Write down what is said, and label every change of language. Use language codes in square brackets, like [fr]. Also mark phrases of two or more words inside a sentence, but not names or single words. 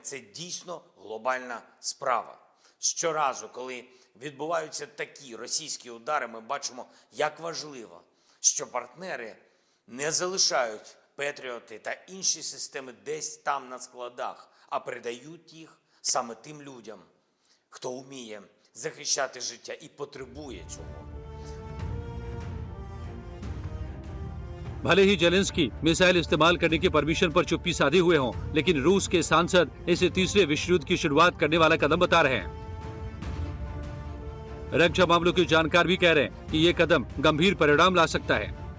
[uk] Це дійсно глобальна справа. Щоразу, коли відбуваються такі російські удари, ми бачимо, як важливо, що партнери не залишають Петріоти та інші системи десь там на складах, а передають їх саме тим людям, хто вміє захищати життя і потребує цього. [hi] भले ही जेलेंस्की मिसाइल इस्तेमाल करने की परमिशन पर चुप्पी साधे हुए हों, लेकिन रूस के सांसद इसे तीसरे विश्व युद्ध की शुरुआत करने वाला कदम बता रहे हैं। रक्षा मामलों के जानकार भी कह रहे हैं कि यह कदम गंभीर परिणाम ला सकता है।